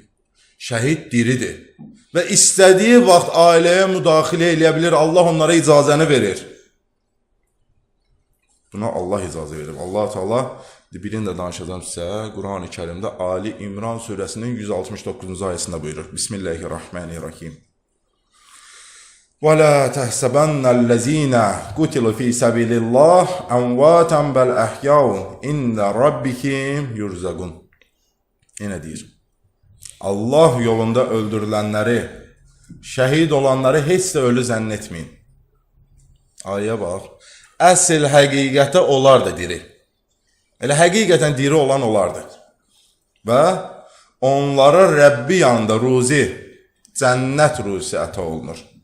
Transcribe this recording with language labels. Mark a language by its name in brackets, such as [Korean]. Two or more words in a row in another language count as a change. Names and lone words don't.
[Azerbaijani] Şəhid diridir. Və istədiyi vaxt ailəyə müdaxilə eləyə bilir. Allah onlara icazəni verir. Buna Allah icazə verir. Allah Teala birini də danışacağım sizə. Quran-ı Kərimdə Ali İmran surəsinin 169-cu ayəsində buyurur. [Arabic] Bismillahirrahmanirrahim. وَلَا تَحْسَبَنَّ الَّذ۪ينَ قُتِلُوا ف۪ي سَبِيلِ اللّٰهِ اَنْوَاتًا بَلْ اَحْيَاءٌ اِنَّ رَبِّهِمْ يُرْزَقُونَ. [Azerbaijani] Yine deyir. Allah yolunda öldürülenleri, şəhid olanları heç də ölü zənn etməyin. Ayəyə bax. Əsl həqiqətə onlar da diri. Elə həqiqətən diri olan onlardır. Və onlara Rəbbi yanında ruzi, cənnət ruzi əta olunur.